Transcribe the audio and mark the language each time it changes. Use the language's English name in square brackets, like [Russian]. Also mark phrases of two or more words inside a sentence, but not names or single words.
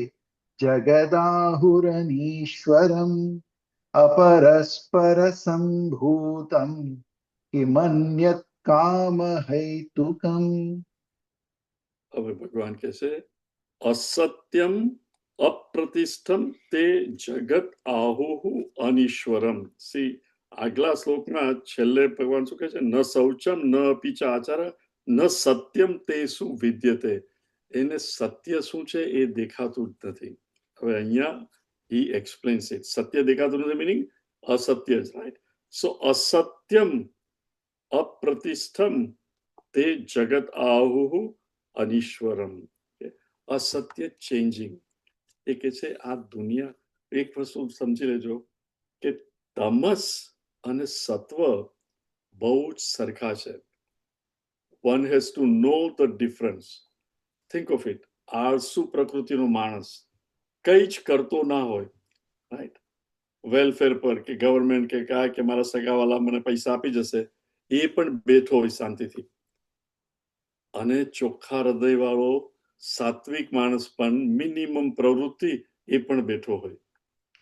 [Sanskrit] जगदाहुरनीश्वरम्, अपरस्परसम्भूतम्, किमन्यत् कामहैतुकम्. [Gujarati] હવે ભગવાન કહે છે [Sanskrit] અસત્યમ અપ્રતિષ્ઠમ તે જગત આહુહુ અનીશ્વરમ. [Gujarati] સી આગલા શ્લોકમાં છેલ્લે ભગવાન શું કહે છે? [Sanskrit] ન શૌચમ ન અપી ચ આચાર ન સત્યમ તે શું વિદ્યતે. [Gujarati] એને સત્ય શું છે એ દેખાતું જ નથી. હવે અહીંયા [English] he explains it. [Gujarati] સત્ય દેખાતું નથી meaning અસત્ય જ, [English] right? [Sanskrit] So અસત્યમ અપ્રતિષ્ઠમ તે જગત આહુહુ અનીશ્વરમ. [Gujarati] અસત્ય ચેન્જિંગ. એ કે છે આ દુનિયા, એક વસ્તુ સમજી લેજો કે તમસ અને સત્વ બહુ જ સરખા છે. [English] One has to know the difference. Think of it. [Gujarati] આળસુ પ્રકૃતિનો માણસ કઈ જ કરતો ના હોય, રાઈટ, વેલફેર પર કે ગવર્મેન્ટ કે કાંઈ કે મારા સગાવાલા મને પૈસા આપી જશે, એ પણ બેઠો હોય શાંતિથી. અને ચોખ્ખા હૃદય વાળો સાત્વિક માણસ પણ મિનિમમ પ્રવૃત્તિ એ પણ બેઠો હોય.